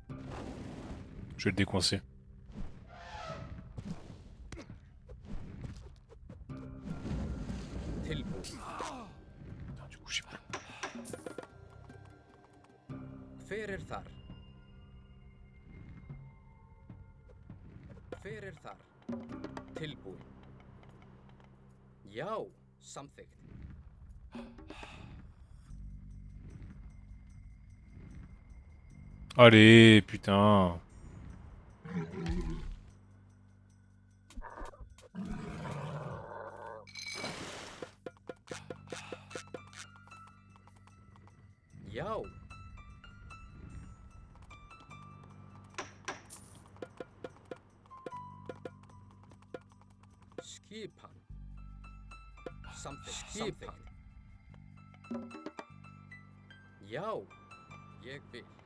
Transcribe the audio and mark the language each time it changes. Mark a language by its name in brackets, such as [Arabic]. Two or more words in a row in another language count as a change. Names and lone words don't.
[French] Je vais le décoincer. [Icelandic] tilbúin. [French] Putain, du coup, j'ai pas. [Icelandic] Hver þar? Hver þar? Tilbúin. Já, samþykkt. [French] Allez, putain. [Icelandic] Já. Skipan. Samþykkt. Skipan. Já, ég vil.